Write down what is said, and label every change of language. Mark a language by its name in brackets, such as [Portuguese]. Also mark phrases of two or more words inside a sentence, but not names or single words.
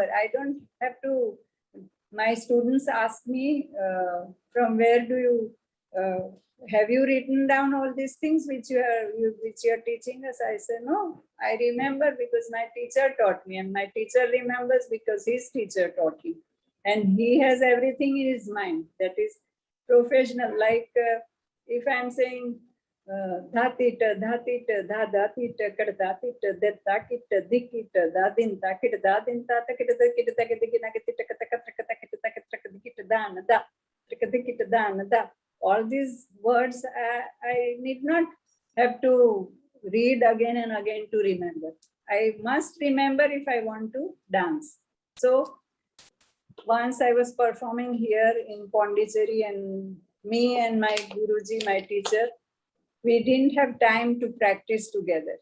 [English] I don't have to, my students ask me, from where do you, have you written down all these things which you are teaching us? I say, no, I remember because my teacher taught me, and my teacher remembers because his teacher taught him. And he has everything in his mind. That is professional. Like if I'm saying, dhatita, dhatita, dha dhatita, kad dhatita, det takita, dikita, dadin, takita, dadin, tatakita, takita, takita, nakita, takata, takata, takata, dikita, dana, da, takita, dana, da. All these words I need not have to read again and again to remember. I must remember if I want to dance. So once I was performing here in Pondicherry, and me and my Guruji, my teacher, we didn't have time to practice together.